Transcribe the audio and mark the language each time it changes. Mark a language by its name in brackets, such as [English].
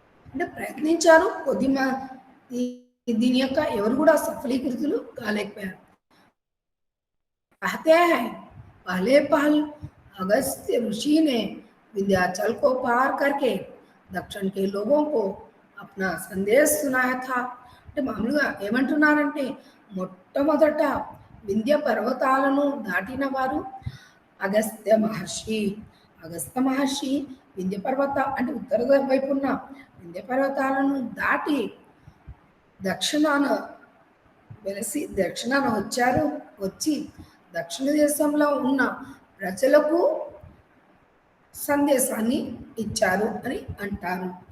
[Telugu] అంటే ప్రయత్నించారు కొద్దిగా, దీని యొక్క ఎవరు కూడా సఫలీకృతులు కాలేకపోయారు. [Hindi] कहते हैं पहले अगस्त्य ऋषि ने विंध्याचल को पार करके दक्षिण के लोगों को अपना संदेश सुनाया था. [Telugu] అంటే మామూలుగా ఏమంటున్నారంటే మొట్టమొదట వింధ్య పర్వతాలను దాటిన వారు అగస్త్య మహర్షి వింధ్య పర్వత అంటే ఉత్తర వైపు ఉన్న వింధ్య పర్వతాలను దాటి దక్షిణాన వచ్చి దక్షిణ దేశంలో ఉన్న ప్రజలకు సందేశాన్ని ఇచ్చారు అని అంటారు.